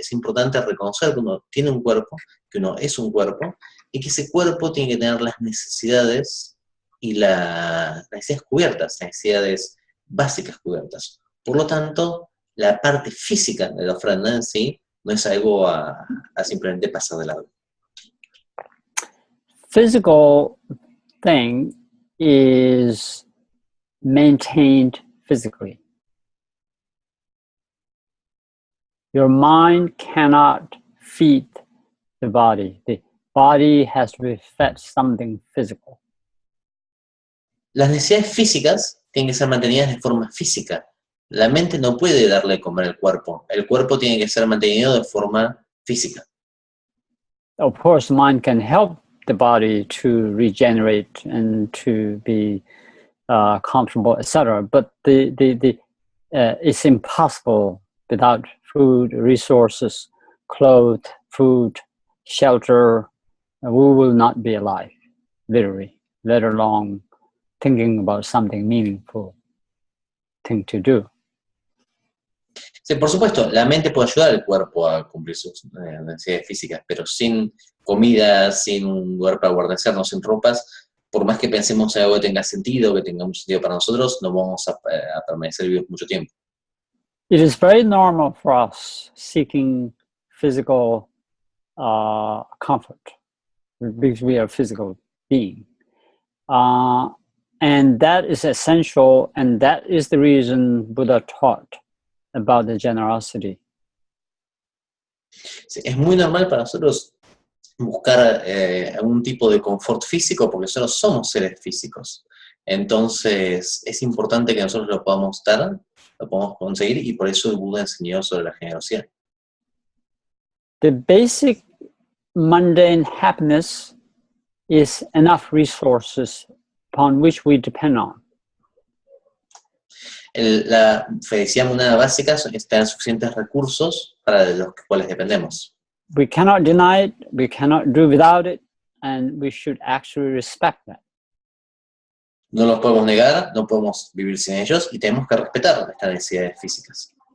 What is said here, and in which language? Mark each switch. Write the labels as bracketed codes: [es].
[es] Es importante reconocer que uno tiene un cuerpo, que uno es un cuerpo, y que ese cuerpo tiene que tener las necesidades y las necesidades cubiertas, las necesidades básicas cubiertas. Por lo tanto, la parte física de la ofrenda en sí no es algo a simplemente pasar de lado. [en] Physical thing is maintained physically. Your mind cannot feed the body. The body has to be fed something physical. [es] Las necesidades físicas tienen que ser mantenidas de forma física. La mente no puede darle de comer al cuerpo. El cuerpo tiene que ser mantenido de forma física. [en] Of course, mind can help the body to regenerate and to be comfortable, etc. But it's impossible without food, resources, clothes, food, shelter. We will not be alive, literally, let alone thinking about something meaningful thing to do. [es] Sí, por supuesto, la mente puede ayudar al cuerpo a cumplir sus necesidades físicas, pero sin comida, sin un lugar para guarecernos, sin ropas, por más que pensemos en algo que tenga sentido, que tenga mucho sentido para nosotros, no vamos a permanecer vivos mucho tiempo. [en] It is very normal for us seeking physical comfort because we are a physical being. And that is essential, and that is the reason Buddha taught about the generosity. [es] Sí, es muy normal para nosotros buscar algún tipo de confort físico porque nosotros somos seres físicos. Entonces es importante que nosotros lo podamos dar, lo podamos conseguir, y por eso el Buda enseñó sobre la generosidad. [en] The basic mundane happiness is enough resources upon which we depend on. [es] La felicidad mundana básica es tener suficientes recursos para los cuales dependemos. [en] We cannot deny it, we cannot do without it, and we should actually respect that. [es] No los podemos negar, no podemos vivir sin ellos, y tenemos que respetar estas necesidades físicas.